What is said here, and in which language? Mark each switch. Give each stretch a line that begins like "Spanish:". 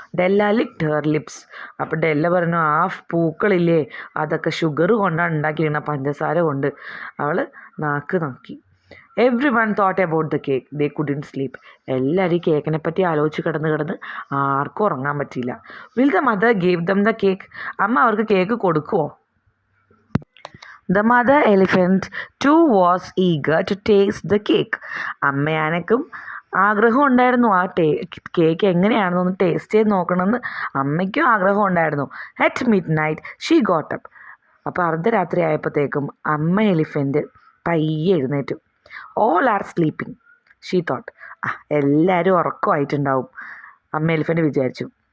English: Della licked her lips.
Malayalam: അപ്പോൾ ഡെല്ല പറഞ്ഞു, ആ പൂക്കളില്ലേ അതൊക്കെ ഷുഗർ കൊണ്ടാണ് ഉണ്ടാക്കിയിരിക്കുന്നത്, പഞ്ചസാര കൊണ്ട്. അവൾ നാക്ക് നോക്കി.
English: Everyone thought about the cake, they couldn't sleep.
Malayalam: എല്ലാവരും ഈ കേക്കിനെ പറ്റി ആലോചിച്ച് കിടന്ന് ആർക്കും ഉറങ്ങാൻ പറ്റിയില്ല.
English: Will the mother gave them the cake?
Malayalam: അമ്മ അവർക്ക് കേക്ക് കൊടുക്കുമോ?
English: The mother elephant too was eager to taste the cake.
Malayalam: അമ്മയാനക്കും ആഗ്രഹം ഉണ്ടായിരുന്നു ആ കേക്ക് എങ്ങനെയാണെന്നൊന്ന് ടേസ്റ്റ് ചെയ്ത് നോക്കണമെന്ന് അമ്മയ്ക്കും ആഗ്രഹം ഉണ്ടായിരുന്നു.
English: At midnight she got up.
Malayalam: അപ്പോൾ അർദ്ധരാത്രി ആയപ്പോഴത്തേക്കും അമ്മ എലിഫൻറ്റ് പയ്യെ എഴുന്നേറ്റു.
English: All are sleeping she thought.
Malayalam: എല്ലാവരും ഉറക്കമായിട്ടുണ്ടാവും അമ്മ എലിഫൻറ്റ് വിചാരിച്ചു.